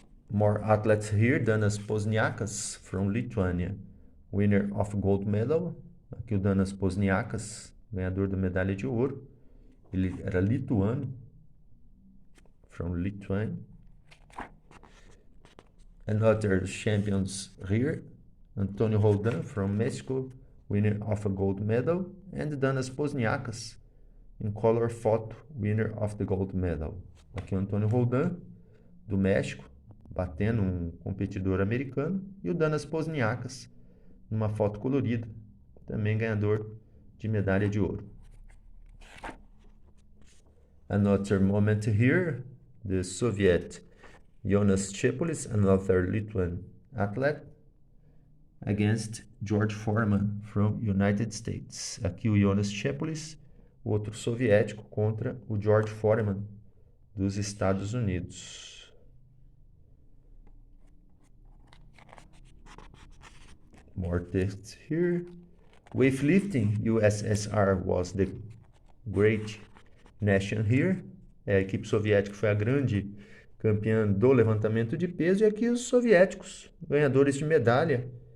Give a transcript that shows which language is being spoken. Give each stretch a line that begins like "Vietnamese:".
English: More athletes here, Danas Pozniakas from Lithuania, winner of gold medal.
Portuguese: Aqui o Danas Pozniakas, ganhador da medalha de ouro. Ele era lituano,
English: from Lithuania. And other champions here, Antonio Roldan from Mexico, winner of a gold medal. And Danas Pozniakas, in color photo, winner of the gold medal.
Portuguese: Aqui o Antonio Roldan, do México, batendo um competidor americano. E o Danas Pozniakas, numa foto colorida, também ganhador de medalha de ouro.
English: Another moment here, the Soviet Jonas Chepulis, another Lithuanian athlete, against George Foreman from United States.
Portuguese: Aqui o Jonas Chepulis, outro soviético, contra o George Foreman dos Estados Unidos.
English: More text here. Weightlifting, USSR was the great nation here.
Portuguese: A equipe soviética foi a grande campeã do levantamento de peso. E aqui os soviéticos, ganhadores de medalha.